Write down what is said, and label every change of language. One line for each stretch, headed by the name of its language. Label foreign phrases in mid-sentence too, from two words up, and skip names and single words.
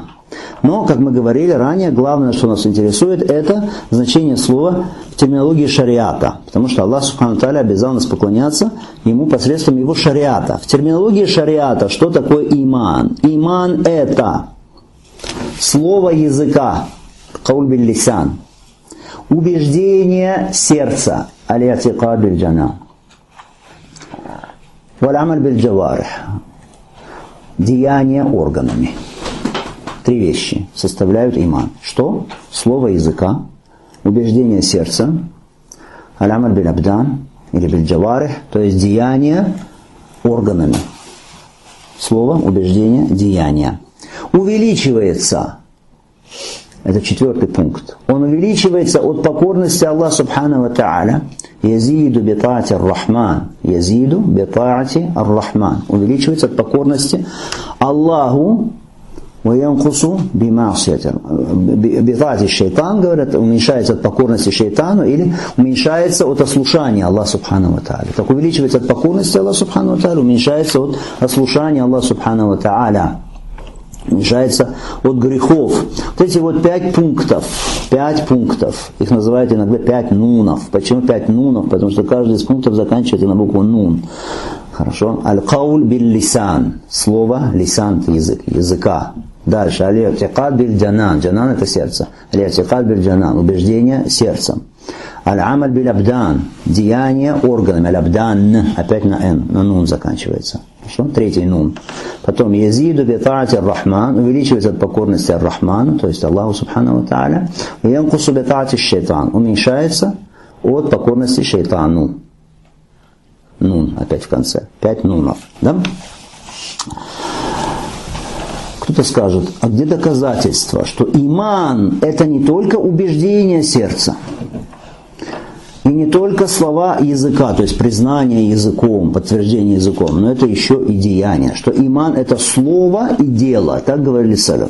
Russian: Но, как мы говорили ранее, главное, что нас интересует, это значение слова в терминологии шариата. Потому что
Arabic: الله سبحانه وتعالى
Russian: обязал нас поклоняться Ему посредством Его шариата. В терминологии шариата что такое иман? Иман это слово языка,
Arabic: قول باللسان,
Russian: убеждение сердца,
Arabic: الاعتقاد بالجنان والعمل بالجوارح,
Russian: деяние органами. Три вещи составляют иман. Что? Слово языка, убеждение сердца,
Arabic: العمل بالأبدان
Russian: или
Arabic: بالجوارح,
Russian: то есть деяние органами. Слово, убеждение, деяние. Увеличивается, это четвертый пункт, он увеличивается от покорности
Arabic: الله سبحانه وتعالى, يزيد بطاعة الرحمن, يزيد بطاعة الرحمن,
Russian: увеличивается от покорности Аллаху,
Arabic: وينقص بمعصية بطاعة الشيطان,
Russian: говорят, уменьшается от покорности шайтану или уменьшается от ослушания
Arabic: الله سبحانه وتعالى.
Russian: Так увеличивается от покорности
Arabic: الله سبحانه وتعالى,
Russian: уменьшается от ослушания
Arabic: الله سبحانه وتعالى.
Russian: Уменьшается от грехов. Вот эти вот 5 пунктов, их называют иногда 5 нунов. Почему 5 нунов? Потому что каждый из пунктов заканчивается на букву нун. Хорошо?
Arabic: القول باللسان.
Russian: Слово, лисан это язык, языка. Дальше.
Arabic: الاعتقاد بالجنان.
Russian: Джанан это сердце.
Arabic: الاعتقاد بالجنان.
Russian: Убеждение сердцем.
Arabic: العمل بالأبدان.
Russian: Деяние органами. Аль-абдан. Опять на н. На нун заканчивается. Хорошо? Третий нун. Потом
Arabic: يزيد بطاعة الرحمن.
Russian: Увеличивается от покорности ар-Рахману, то есть
Arabic: الله سبحانه وتعالى. ينقص بطاعة الشيطان.
Russian: Уменьшается от покорности шайтану. Нун опять в конце. 5 нунов. Да? Кто-то скажет, а где доказательства, что иман это не только убеждение сердца, и не только слова языка, то есть признание языком, подтверждение языком, но это еще и деяние, что иман это слово и дело, так говорили салаф.